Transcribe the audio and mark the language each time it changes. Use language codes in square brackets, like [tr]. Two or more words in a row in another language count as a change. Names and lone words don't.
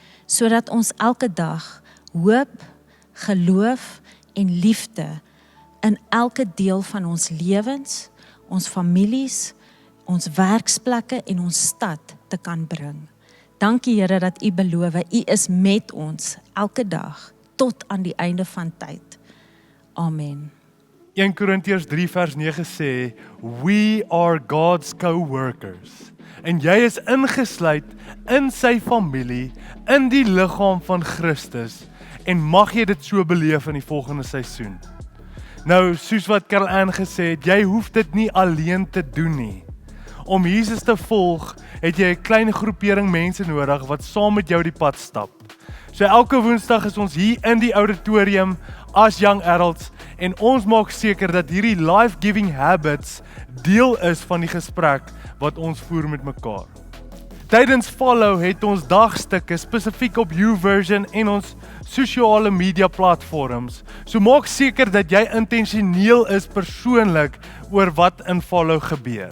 [af] sodat ons elke dag hoop, geloof en liefde in elke deel van ons lewens, ons families, ons werksplekke en ons stad te kan bring. Dankie Here dat U beloof, U is met ons elke dag tot aan die einde van tyd. Amen. 1 Korintiërs 3 vers 9 sê, [en] we are God's co-workers. [af] En jy is ingesluit in sy familie, in die liggaam van Christus, en mag jy dit so beleef in die volgende seisoen. Nou, soos wat Carol Ann gesê het, jy hoef dit nie alleen te doen nie. Om Jesus te volg, het jy 'n klein groepering mense nodig wat saam met jou die pad stap. So elke Woensdag is ons hier in die auditorium as Young Adults en ons maak seker dat hierdie [en] life-giving habits [af] deel is van die gesprek wat ons voer met mekaar. Tydens Follow het ons dagstukke spesifiek op YouVersion en ons sosiale media platforms. So maak seker dat jy intentioneel is persoonlik oor wat in Follow gebeur.